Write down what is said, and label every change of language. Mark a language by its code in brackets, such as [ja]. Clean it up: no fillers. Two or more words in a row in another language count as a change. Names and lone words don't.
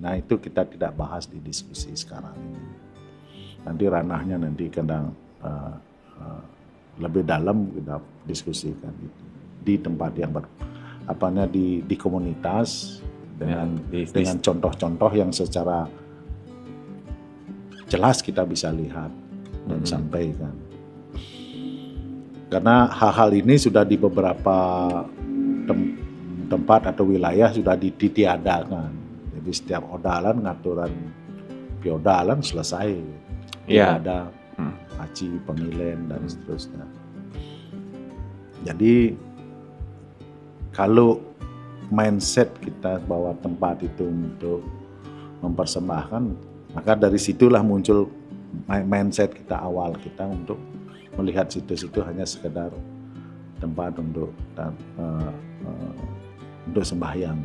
[id] Nah itu kita tidak bahas di diskusi sekarang ini. Nanti ranahnya nanti kadang lebih dalam kita diskusikan di tempat yang di komunitas dengan contoh-contoh yang secara jelas kita bisa lihat dan sampaikan. Karena hal-hal ini sudah di beberapa tempat atau wilayah sudah ditiadakan. Jadi setiap odalan [ban] ngaturan piodalan [id] selesai. Tidak ada aci, pengilen dan seterusnya. Jadi kalau mindset kita bahwa tempat itu untuk mempersembahkan, maka dari situlah muncul mindset kita awal kita untuk melihat situs itu hanya sekedar tempat untuk sembahyang.